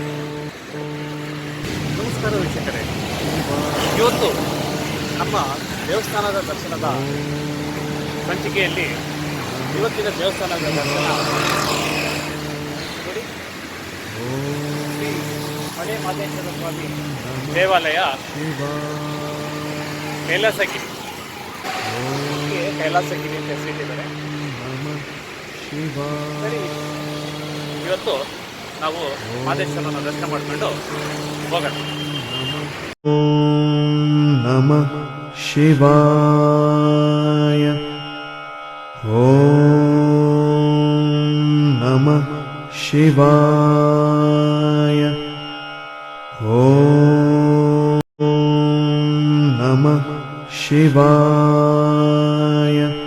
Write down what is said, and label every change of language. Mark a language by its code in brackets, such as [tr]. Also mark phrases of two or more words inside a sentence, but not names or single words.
[kn] ನಮಸ್ಕಾರ ವೀಕ್ಷಕರೇ, ಇವತ್ತು ನಮ್ಮ ದೇವಸ್ಥಾನದ ದರ್ಶನದ ಸಂಚಿಕೆಯಲ್ಲಿ ಇವತ್ತಿನ ದೇವಸ್ಥಾನದ ದರ್ಶನ ನೋಡಿ, ಶ್ರೀ ಮಲೆಯ ಮಹದೇಶ್ವರ ಸ್ವಾಮಿ ದೇವಾಲಯ ಕೈಲಾಸಗಿರಿ. ಕೈಲಾಸಗಿರಿ ಅಂತ ಹೆಸರಿಟ್ಟಿದ್ದಾರೆ. ಸರಿ, ಇವತ್ತು ನಾವು ಮಹದೇಶ್ವರನ ದರ್ಶನ ಮಾಡಿಕೊಂಡು ಹೋಗೋಣ. [sa] ನಮಃ ಶಿವಾಯ. ಓಂ ನಮಃ ಶಿವಾಯ. ಓಂ ನಮಃ ಶಿವಾಯ.